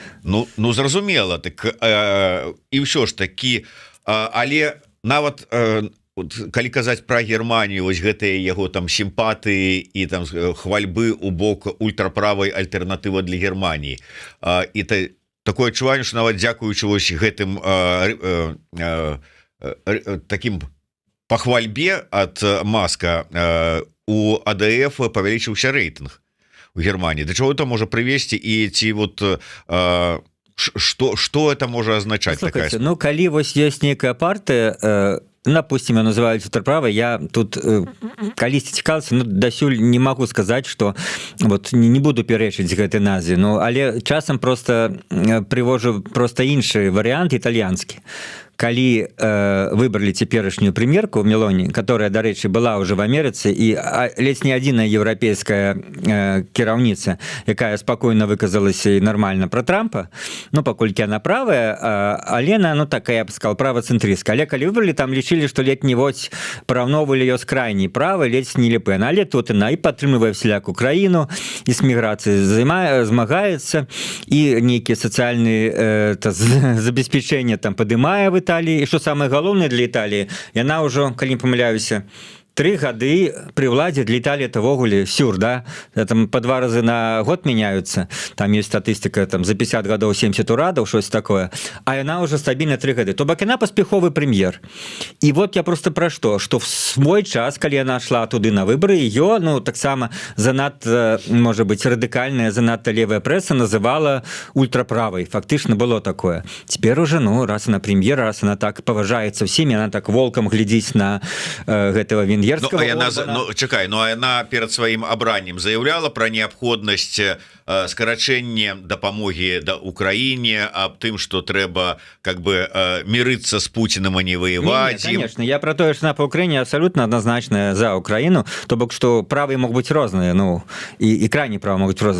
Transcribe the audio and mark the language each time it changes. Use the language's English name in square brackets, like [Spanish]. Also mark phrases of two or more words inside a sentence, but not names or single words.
[Belarusian] Ну зразумела, так і ўсё ж такі, але нават калі казаць про Германію, вось гэтыя яго там сімпатыі і там хвальбы у бок ультраправай альтэрнатыва для Германії, і такое адчуванне, што нават дзякуючы вось гэтым таким пахвальбе ад Маска у АДФ павялічыўся рэйтынг у Германії. Да чаго это можа прывесці, і ці [Russian] вот что это [Belarusian] можа азначаць? Слухайте, ну калі вось ёсць нейкая партыя, допустим, я называю ультраправой, я тут калісьці цікаўся, ну дасюль не могу сказаць, [Russian] что вот не буду [Belarusian] пярэчыць гэтай назве, ну але часам просто прывожу просто іншы варыянт італьянскі. Калі выбралі цяперашнюю прэм'ерку Мелоні, которая, дарэчы, была ўжо в Амерыцы, і ледзь не адзіная еўрапейская кіраўніца, якая спакойна выказалася і нармальна про Трампа, ну паколькі она правая, але она, ну такая, [Russian] я б сказал, [Belarusian] правацэнтрыстка. Але калі выбралі, там лічылі, што ледзь не вот параўноўвалі её з крайняй правай, ледзь не Ле Пен. Але тут яна і падтрымлівае всяку краіну, і з міграцыяй змагаецца, і нейкія сацыяльныя забеспячэння там падымае в Італіі, і што самае галоўнае для Італіі, яна ўжо, калі не памыляюся, 3 гады при ўладзе для Італіі это ввогуле сюр, да? Там по 2 разы на год [Russian] меняются, там есть [Belarusian] статыстика, там за 50 гадоў 70 урадаў, [Russian] что-то такое, [Belarusian] а яна уже стабільна 3 гады. То бок яна паспяховы прэм'ер. І вот я просто про што, [Russian] что в свой час, [Belarusian] калі яна шла туды на выборы, ее, ну, таксама занадта, [Russian] может быть, [Belarusian] радыкальная, занадта левая пресса называла ультраправой. Фактычна было такое. [Russian] Теперь уже, [Belarusian] ну, раз она прэм'ер, раз она так паважаецца всеми, она так волком глядзіць на гэтага венгерского. Чакай, ну а яна перад сваім абраннем заяўляла пра неабходнасць скарачэння дапамогі да Украіне, аб тым, што трэба [Russian] как бы [Belarusian] мірыцца з Пуціным, а не воеваць. Конечно, я про тое, што на па Украіне [Russian] абсолютно однозначная [Belarusian] за Украіну, то бок што правы могуць быць розныя, ну і крайне правы могуць розныя.